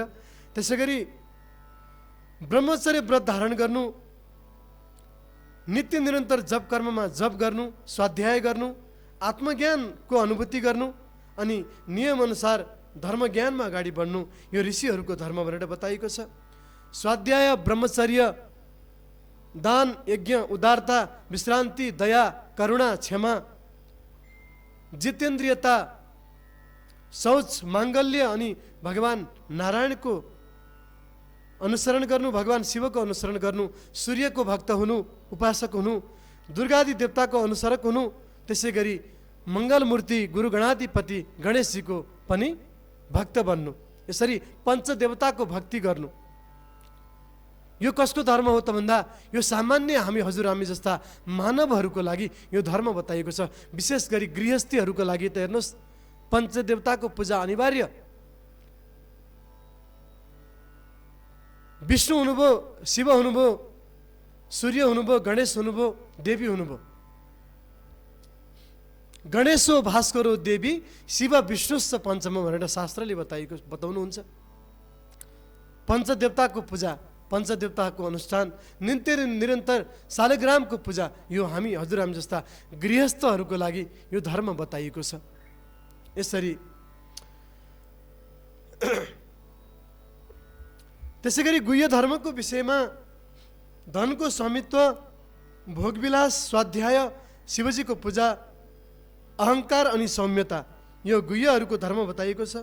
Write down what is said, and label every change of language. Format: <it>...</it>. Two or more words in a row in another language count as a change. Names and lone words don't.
<ne>त्यसै गरी ब्रह्मचर्य व्रत धारण गर्नु, नित्य निरन्तर जप कर्ममा जप गर्नु, स्वाध्याय गर्नु, आत्मज्ञानको अनुभूति गर्नु अनि नियमअनुसार धर्मज्ञानमा अगाडि बढ्नु यो ऋषिहरूको धर्म भनेर बताइएको छ। स्वाध्याय, ब्रह्मचर्य, दान, यज्ञ, उदारता, विश्रान्ति, दया, करुणा, क्षमा, जितेन्द्रियता, शौच, माङ्गल्य अनि भगवान नारायणको अनुसरण गर्नु, भगवान शिवको अनुसरण गर्नु, सूर्यको भक्त हुनु, उपासक हुनु, दुर्गादि देवताको अनुसरक हुनु, त्यसै गरी मङ्गलमूर्ति गुरु गणाधिपति गणेशजीको पनि भक्त बन्नु, यसरी पञ्चदेवताको भक्ति गर्नु यो कसको धर्म हो त भन्दा यो सामान्य हामी जस्ता मानवहरूको लागि यो धर्म बताइएको छ। विशेष गरी गृहस्थीहरूको लागि त हेर्नुहोस्, पञ्चदेवताको पूजा अनिवार्य। विष्णु हुनुभयो, शिव हुनुभयो, सूर्य हुनुभयो, गणेश हुनुभयो, देवी हुनुभयो।</ne> <sa>गणेशो भास्करो देवी शिव विष्णुश्च पञ्चम</sa> <ne>भनेर शास्त्रले बताउनुहुन्छ। पञ्चदेवताको पूजा, पञ्चदेवताको अनुष्ठान, नित्य निरन्तर शालिग्रामको पूजा यो हजुरहामी जस्ता गृहस्थहरूको लागि यो धर्म बताइएको छ। यसरी त्यसै गरी गुह्य धर्मको विषयमा धनको स्वामित्व, भोगविलास, स्वाध्याय, शिवजीको पूजा, अहङ्कार अनि सौम्यता यो गुह्यहरूको धर्म बताइएको छ।</ne>